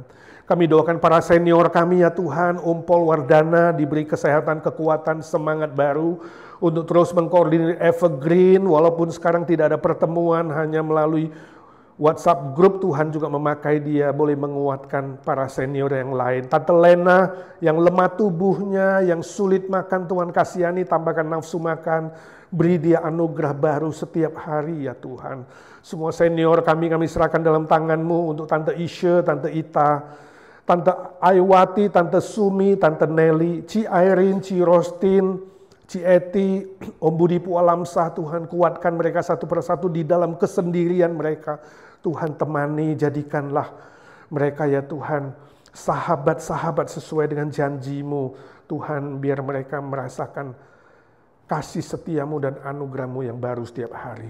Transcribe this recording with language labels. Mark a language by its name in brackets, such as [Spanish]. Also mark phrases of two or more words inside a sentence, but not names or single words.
[Indonesian] Kami doakan para senior kami ya Tuhan, Umpol Wardana diberi kesehatan, kekuatan, semangat baru untuk terus mengkoordinir Evergreen, walaupun sekarang tidak ada pertemuan, hanya melalui WhatsApp grup, Tuhan juga memakai dia, boleh menguatkan para senior yang lain. Tante Lena yang lemah tubuhnya, yang sulit makan, Tuhan kasihani, tambahkan nafsu makan, beri dia anugerah baru setiap hari ya Tuhan. Semua senior kami serahkan dalam tangan-Mu, untuk Tante Isha, Tante Ita, Tante Aiwati, Tante Sumi, Tante Nelly, Ci Irene, Ci Rostin, Ci Eti, Om Budi Pualamsah, Tuhan kuatkan mereka satu persatu di dalam kesendirian mereka. Tuhan temani, jadikanlah mereka ya Tuhan sahabat-sahabat sesuai dengan janji-Mu. Tuhan biar mereka merasakan kasih setia-Mu dan anugerah-Mu yang baru setiap hari.